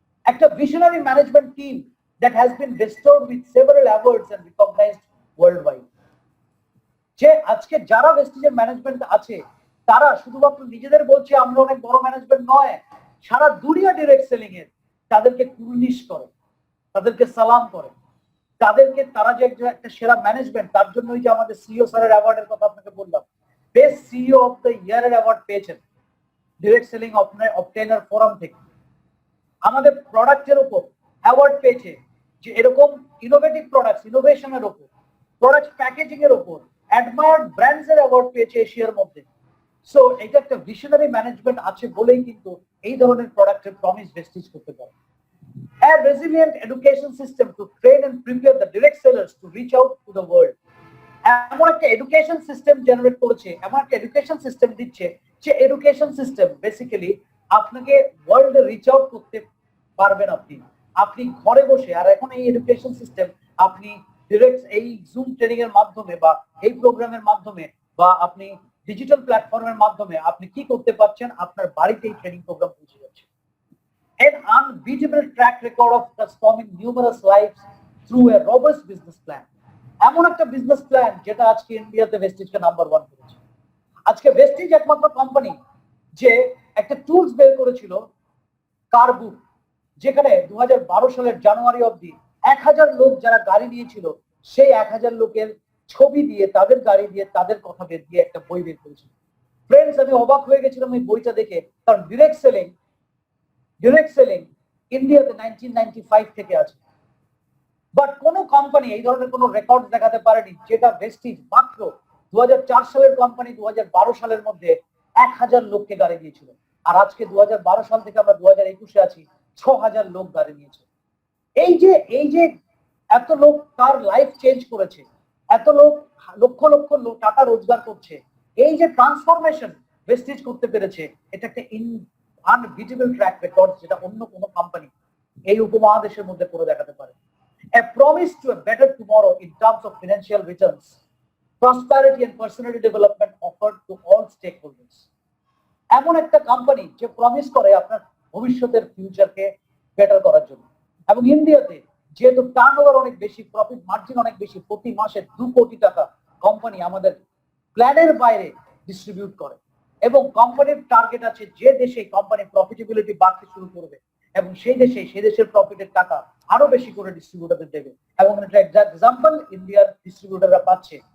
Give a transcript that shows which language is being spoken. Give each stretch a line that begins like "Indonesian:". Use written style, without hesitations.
English: একটা visionary management team that has been bestowed with several awards and recognized worldwide.
Bangla: যে আজকে যারা ভেস্টিজের management আছে তারা শুধুমাত্র নিজেদের বলছে আমরা অনেক বড় ম্যানেজমেন্ট নয়, সারা দুনিয়া ডিরেক্ট সেলিং এর তাদেরকে কুর্নিশ করে, তাদেরকে সালাম করে, তাদেরকে তারা যে একটা সেরা ম্যানেজমেন্ট, তার জন্যই যে আমাদের সিইও স্যারের অ্যাওয়ার্ডের কথা আপনাকে বললাম, বেস্ট সিইও অফ দ্য ইয়ারের অ্যাওয়ার্ড পেয়েছেন ডিরেক্ট সেলিং অবটেইনার ফোরাম থেকে। আমাদের প্রোডাক্টের উপর অ্যাওয়ার্ড পেয়েছে যে এরকম ইনোভেটিভ প্রোডাক্টস, ইনোভেশনের উপর, প্রোডাক্ট প্যাকেজিং এর উপর অ্যাডমায়ার্ড ব্র্যান্ডস এর অ্যাওয়ার্ড পেয়েছে এশিয়ার মধ্যে। সো এটা একটা ভিশনারি ম্যানেজমেন্ট আছে বলেই কিন্তু এই ধরনের প্রোডাক্টের প্রমিস ভেস্টিজ করতে পারে।
English: A resilient education system to train and prepare the direct sellers to reach out to the world.
Bangla: এমন একটা এডুকেশন সিস্টেম জেনারেট করেছে, এমন একটা এডুকেশন সিস্টেম দিচ্ছে যে এডুকেশন সিস্টেম বেসিক্যালি আপনাকে ওয়ার্ল্ডে রিচ আউট করতে পারবেন আপনি ঘরে বসে। আর এখন এই এডুকেশন সিস্টেম আপনি ডিরেক্ট এই জুম ট্রেনিং এর মাধ্যমে বা এই প্রোগ্রামের মাধ্যমে বা আপনি ডিজিটাল প্ল্যাটফর্মের মাধ্যমে আপনি কি করতে পারছেন, আপনার বাড়িতেই ট্রেনিং প্রোগ্রাম পৌঁছে যাচ্ছে।
English: An unbeatable track record of transforming numerous lives through a robust business plan.
Bangla: এমন একটা বিজনেস প্ল্যান যেটা আজকে ইন্ডিয়াতে ভেস্টিজকে নাম্বার 1 করেছে। আজকে ভেস্টিজ একমাত্র কোম্পানি যে একটা টুলস বের করেছিল কারবুক, যেখানে 2012 সালের জানুয়ারি অবধি 1000 লোক যারা গাড়ি নিয়েছিল সেই 1000 লোকের ছবি দিয়ে, তাদের গাড়ি দিয়ে, তাদের কথা বের দিয়ে একটা বই বের করেছিল। ফ্রেন্ডস, আমি অবাক হয়ে গেছিলাম এই বইটা দেখে, কারণ ডিরেক্ট সেলিং ইন্ডিয়াতে 1995 থেকে আছে, বাট কোন কোম্পানি এই ধরনের কোন রেকর্ড দেখাতে পারেনি যেটা ভেস্টিজ মাত্র 2004 সালের কোম্পানি 2012 সালের মধ্যে 1000 লোককে গাড়ি দিয়েছিল। আর আজকে 2012 সাল থেকে আমরা 2021-এ আছি, 6000 লোক গাড়ি নিয়েছে। এই যে এত লোক তার লাইফ চেঞ্জ করেছে, এত লোক লক্ষ লক্ষ টাকা রোজগার করছে, এই যে ট্রান্সফরমেশন ভেস্টিজ করতে পেরেছে, এটা একটা
English: unbeatable track record
Bangla: যেটা অন্য কোনো কোম্পানি এই উপমহাদেশের মধ্যে করে দেখাতে পারে।
English: A promise to a better tomorrow in terms of financial returns, prosperity and personality development offered to all stakeholders.
Bangla: এমন একটা কোম্পানি যে প্রমিস করে আপনার ভবিষ্যতের ফিউচারকে বেটার করার জন্য। এবং ইন্ডিয়াতে যেহেতু টার্নওভার অনেক বেশি, প্রফিট মার্জিন অনেক বেশি, প্রতি মাসে 2 কোটি টাকা কোম্পানি আমাদের প্ল্যানের বাইরে ডিস্ট্রিবিউট করে, এবং কোম্পানির টার্গেট আছে যে দেশে কোম্পানি প্রফিটেবিলিটি বাড়তে শুরু করবে এবং সেই দেশের প্রফিটের টাকা আরো বেশি করে ডিস্ট্রিবিউটরদের দেবে, এবং এটা এক্সাম্পল ইন্ডিয়ার ডিস্ট্রিবিউটররা পাচ্ছে।